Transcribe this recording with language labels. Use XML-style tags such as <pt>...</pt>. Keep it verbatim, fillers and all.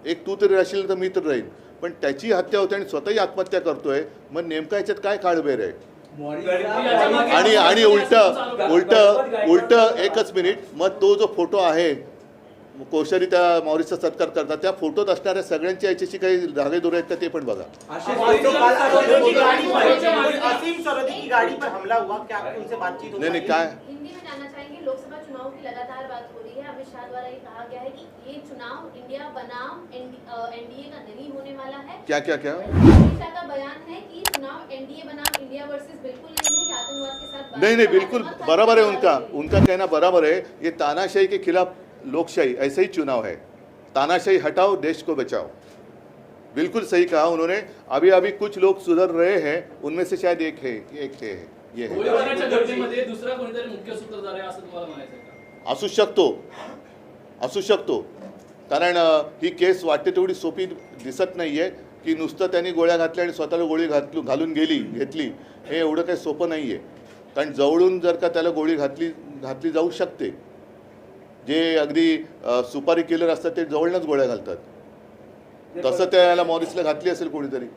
<mr>एक तू तरी राहशील तर मी तर राहील. पण त्याची हत्या होते आणि स्वतःही आत्महत्या करतोय, मग नेमका याच्यात काय काळबेर आहे? आणि आणि उलट उलट उलट एकच मिनिट, मग तो जो फोटो आहे कोश्यारी त्या मॉरिसचा सत्कार करतात, त्या फोटोत असणाऱ्या सगळ्यांच्या याच्याशी काही धागेदोरे आहेत का ते पण बघा.</mr> <hi>असीम सरहदी की गाड़ी पर हमला हुआ, क्या आपकी उनसे बातचीत हो</hi> <mr>नाही पाई? नाही काय</mr> <hi>हिंदी में जानना चाहेंगे, लोकसभा चुनाव की लगातार बात हो रही है. अमित शाह द्वारा ये कहा गया है कि ये चुनाव इंडिया बनाम एनडीए का नहीं होने वाला है. क्या क्या क्या अमित शाह का बयान है कि ये चुनाव एनडीए बनाम इंडिया वर्सेस बिल्कुल नहीं है, ये आतंकवाद के साथ नहीं नहीं बिल्कुल बराबर है उनका, उनका कहना बराबर है. ये तानाशाही के खिलाफ लोकशाही, ऐसे ही चुनाव है. तानाशाही हटाओ, देश को बचाओ. बिल्कुल सही कहा उन्होंने. अभी अभी कुछ लोग सुधर रहे हैं, उनमें से शायद एक है एक थे ये है</hi> <mr>गोळीबाराच्या घटनेमध्ये दुसरा कोणीतरी मुख्य सूत्रधार आहे असं तुम्हाला म्हणायचं आहे का? असू शकतो, असू शकतो. कारण अ, ही केस वाटते तेवढी सोपी दिसत नाही आहे की नुसतं त्यांनी गोळ्या घातल्या आणि स्वतःला गोळी घातलू घालून गेली घेतली, हे एवढं काही सोपं नाही आहे. कारण जवळून जर का त्याला गोळी घातली घातली जाऊ शकते. जे अगदी अ, सुपारी किलर असतात ते जवळूनच गोळ्या घालतात, तसं त्याला मॉरिसला घातली असेल कोणीतरी.</mr>